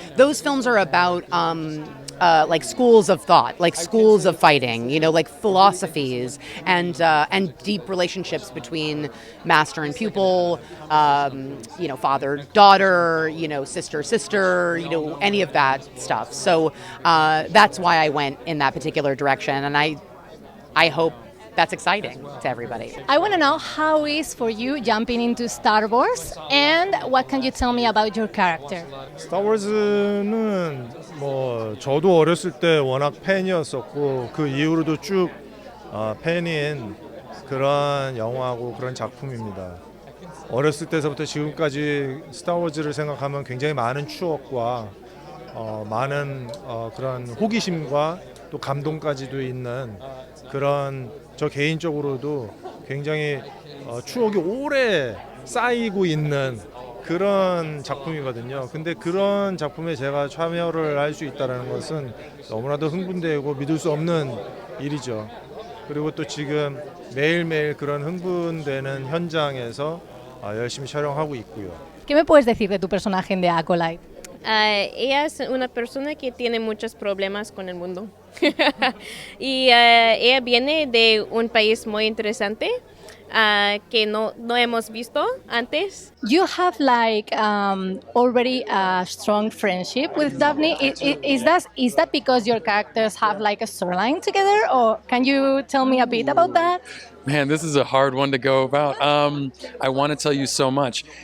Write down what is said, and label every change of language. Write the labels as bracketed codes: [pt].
[en] Those films are about like schools of thought, like schools of fighting, you know, like philosophies and deep relationships between master and pupil, you know, father-daughter, you know, sister-sister, you know, any of that stuff. So that's why I went in that particular direction, and I hope that's exciting to everybody. I want to know how it is for you jumping into Star Wars, and what can you tell me about your character? [ko] 스타워즈는 뭐 저도 어렸을 때 워낙 팬이었었고 그 이후로도 쭉 팬인 그런 영화고 그런 작품입니다. 어렸을 때서부터 지금까지 스타워즈를 생각하면 굉장히 많은 추억과 많은 그런 호기심과 또 감동까지도 있는 그런 저 개인적으로도 굉장히 추억이 오래 쌓이고 있는 그런 작품이거든요. 근데 그런 작품에 제가 참여를 할 수 있다는 것은 너무나도 흥분되고 믿을 수 없는 일이죠. 그리고 또 지금 매일매일 그런 흥분되는 현장에서 열심히 촬영하고 있고요. [es] ¿Qué me puedes decir de tu personaje en The Acolyte? Ella es una persona que tiene muchos problemas con el mundo. Y ella viene de un país muy interesante que no hemos visto antes. [en] You have like already a strong friendship with Daphne. Is that because your characters have like a storyline together, or can you tell me a bit about that? Man, this is a hard one to go about. I want to tell you so much.